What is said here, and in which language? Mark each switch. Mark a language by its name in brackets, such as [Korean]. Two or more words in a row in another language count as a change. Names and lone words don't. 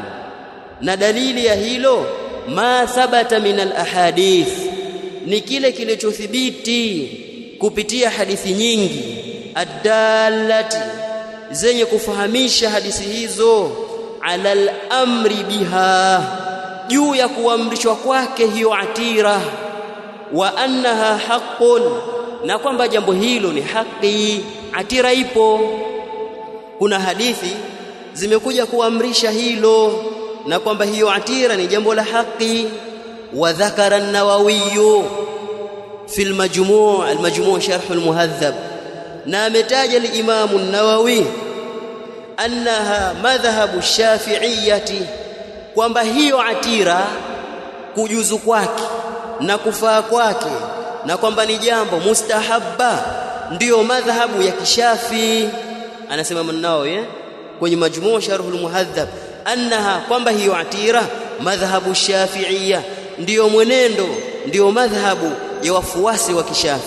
[Swahili] na dalili ya hilo [Arabic] ما ثبت من الأحاديث, [Swahili] ni kile kilichothibiti kupitia hadithi nyingi, addallati, zenye kufahamisha hadithi hizo, [Arabic] على الأمر بها, [Swahili] juu ya kuamrishwa kwake hiyo atira, [Arabic] وأنها حق, [Swahili] na kwamba jambo hilo ni haki, atira ipo. Kuna hadithi zimekuja kuamrisha hilo na kwamba hiyo atira ni jambo la haki. [Arabic] وذكر النووي في المجموع شرح المهذب, [Swahili] na ametaja al-Imam an-Nawawi [Arabic] أنها مذهب الشافعية, [Swahili] kwamba hiyo atira kujuzu kwake na kufaa kwake na kwamba ni jambo mustahabba ndiyo madhhabu ya Kishafi. Anasema An-Nawawi kwenye Majmu' Sharh al-Muhadhab annaha, kwamba hiyo atira [Arabic] مذهب الشافعية, [Swahili] ndiyo mwenendo, ndiyo madhhabu ya wafuasi wa Kishafi.